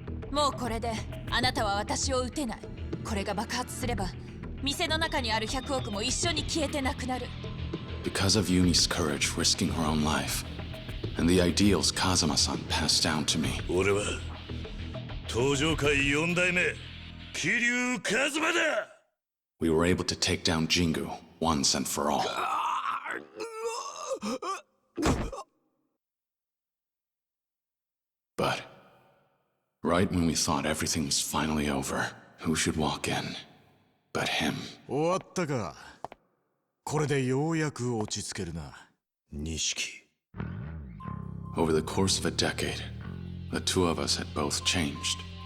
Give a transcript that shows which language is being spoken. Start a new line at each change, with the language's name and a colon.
Japanese: もうこれであなたは私を撃てない。これが爆発すれば店の中にある100億も一緒に消えてなくなる。
English: Because of Yumi's courage risking her own life, and the ideals Kazuma-san passed down to me.
Japanese: 俺は東上界4代目桐生一馬だ。
English: We were able to take down Jingu once and for all. But right when we thought everything was finally over, who should walk in but him?
Japanese: 終わったか。これでようやく落ち着けるな。錦。
English: Over the course of a decade, the two of us had both changed.